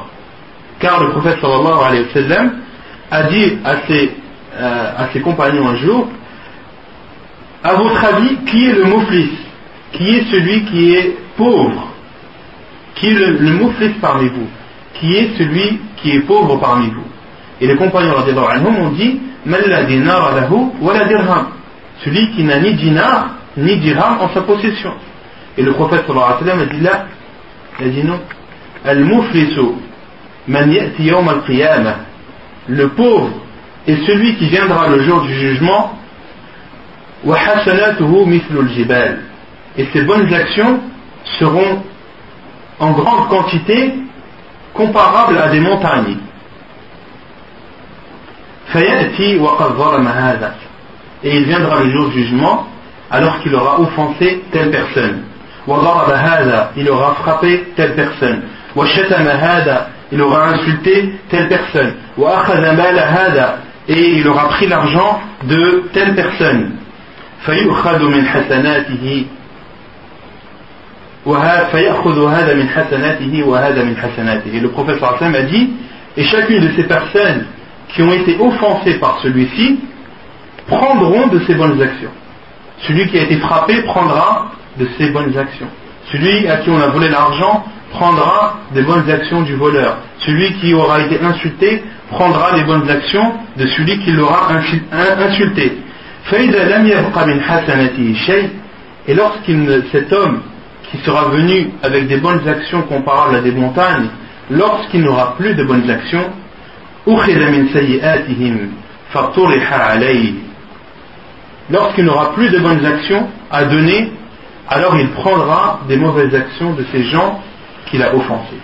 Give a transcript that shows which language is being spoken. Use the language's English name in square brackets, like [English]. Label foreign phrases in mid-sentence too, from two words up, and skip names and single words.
[French] Car le prophète [Arabic] صلى الله عليه وسلم [French] a dit à ses compagnons un jour, à votre avis, qui est le muflis? Qui est celui qui est pauvre? Qui est le muflis parmi vous? Qui est celui qui est pauvre parmi vous? Et les compagnons [Arabic] رضي الله عنهم [French] ont dit, [Arabic] من لا دينار له ولا درهم, [French] celui qui n'a ni dinar ni dirham en sa possession. Et le prophète [Arabic] صلى الله عليه وسلم [French] a dit là, il a dit non, [Arabic] المفلس من يأتي يوم القيامة, [French] le pauvre est celui qui viendra le jour du jugement, [Arabic] وحسناته مثل الجبال, [French] et ses bonnes actions seront en grande quantité comparables à des montagnes. [Arabic] فيأتي وقد ظلم هذا, [French] et il viendra le jour du jugement alors qu'il aura offensé telle personne. [Arabic] وضرب هذا, [French] il aura frappé telle personne. [Arabic] وشتم هذا, [French] il aura insulté telle personne. [Arabic] وأخذ مال هذا, [French] et il aura pris l'argent de telle personne. [Arabic] فيؤخذ من حسناته فيأخذ هذا من حسناته وهذا من حسناته. [French] Le prophète [Arabic] صلى الله عليه وسلم [French] a dit, et chacune de ces personnes qui ont été offensées par celui-ci prendront de ses bonnes actions. Celui qui a été frappé prendra de ses bonnes actions. Celui à qui on a volé l'argent prendra des bonnes actions du voleur. Celui qui aura été insulté prendra les bonnes actions de celui qui l'aura insulté. [Arabic] فإذا لم يبق من حسناته شيء, [French] et cet homme qui sera venu avec des bonnes actions comparables à des montagnes, lorsqu'il n'aura plus de bonnes actions, lorsqu'il n'aura plus de bonnes actions à donner, alors il prendra des mauvaises actions de ces gens qu'il a offensés.